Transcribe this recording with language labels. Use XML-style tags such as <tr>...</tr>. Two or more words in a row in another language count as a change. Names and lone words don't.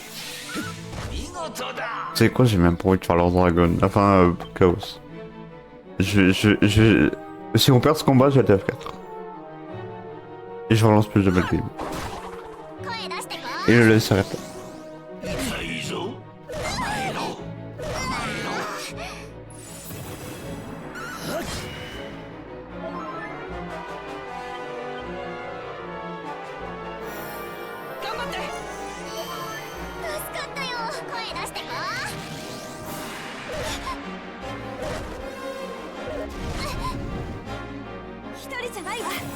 <ja>見事だ。</ja> <fr>C'est quoi, j'ai même pas envie de faire leur dragon, enfin, Chaos. Si on perd ce combat, j'ai le F4. Et je relance plus jamais le game.</fr> <ja>声出してこ</ja> <fr>Et je le laisse s'arrêter.</fr> <ja>痛いぞ甘えろ甘えろ助かったよ声出してこ一人じゃないわ</ja>